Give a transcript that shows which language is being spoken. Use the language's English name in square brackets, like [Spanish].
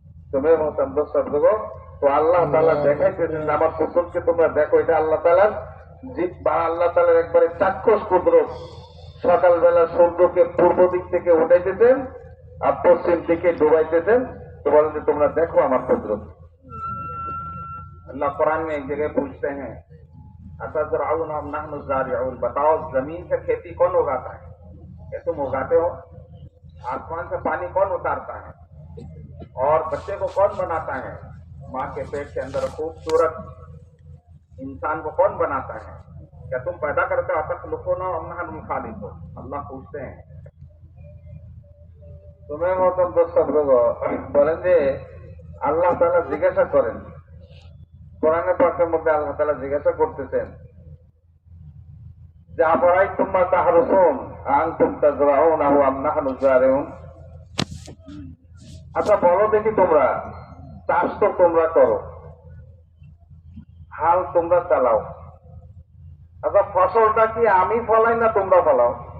[Bangla] তুমি মহতারাম দোস্ত, তো আল্লাহ তাআলা দেখাইতেছেন আমার কুদরতকে তোমরা দেখো। এটা আল্লাহ তাআলার জিব্বা, আল্লাহ তাআলার একবারে চাক্ষুষ কুদরত। সকালবেলা সূর্যকে পূর্ব দিক থেকে উঠাইতেছেন আর পশ্চিম দিকে ডুবাইতেছেন। তো বলেন যে তোমরা দেখো আমার কুদরত। [Hindi] अल्लाह कुरान में एक जगह पूछते हैं, [Arabic] अतज़रऊन अम नहनु ज़ारिऊन, [Hindi] बताओ जमीन से खेती कौन उगाता है? क्या तुम उगाते हो? आसमान से पानी कौन उतारता है? और बच्चे को कौन बनाता है? माँ के पेट के अंदर खूबसूरत इंसान को कौन बनाता है? क्या तुम पैदा करते हो? [Arabic] अतख़लुक़ून अम नहनु ख़ालिक़ून, [Hindi] अल्लाह पूछते हैं। तुम्हें मोहतरम दोस्त लोग [Bangla] বলেন যে আল্লাহ তাআলা জিজ্ঞাসা করেন, কোরআনে পাকের মধ্যে আল্লাহ তাআলা জিজ্ঞাসা করতেছেন যে [Arabic] আফরাইতুম মা তাহরুসুন আনতুম তাজরাউনাহু আম নাহনু যারিউন, [Bangla] আচ্ছা বলো দেখি তোমরা চাষ তো তোমরা করো, হাল তোমরা চালাও, আচ্ছা ফসলটা কি আমি ফলাই না তোমরা ফলাও?